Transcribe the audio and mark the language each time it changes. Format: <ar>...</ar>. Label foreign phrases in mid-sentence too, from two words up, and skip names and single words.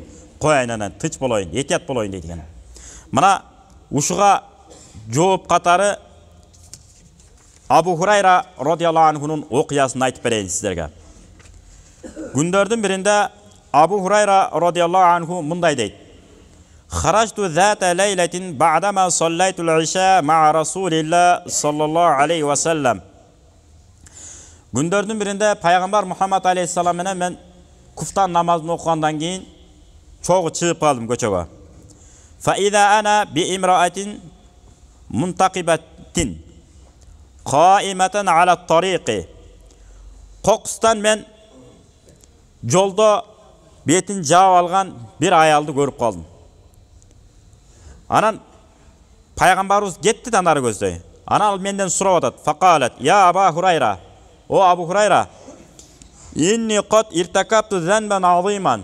<ky>Кояйын анан тыч болоюн, этият болоюн дейт экен. Мына ушуга жооп катары Абу Хурайра</ky> <ar>رضي الله عنه нун</ar> <ky>окуясын айтып берейин сиздерге. Күндөрдүн биринде Абу Хурайра</ky> <ar>رضي الله عنه</ar> <ky>мындай дейт.</ky> <ar>خرجت ذات ليلة بعدما صليت العشاء مع رسول الله صلى الله عليه وسلم.</ar> <ky>Күндөрдүн биринде пайгамбар Мухаммад алейхиссалам менен мен куфтан намазын окугандан кийин чогуу чыгып калдым көчөгө.</ky> <ar>فإذا أنا بامرأة منتقبة قائمة على الطريق.</ar> <ky>Кокустан мен жолдо бетин жаап алган бир аялды көрүп калдым. Анан пайгамбарыбыз кетти да нары көздөй. Анан ал менден сурап атат.</ky> <ar>فقالت يا أبا هريرة, о Абу Хурайра, إني قد ارتكبت ذنبا عظيما."</ar>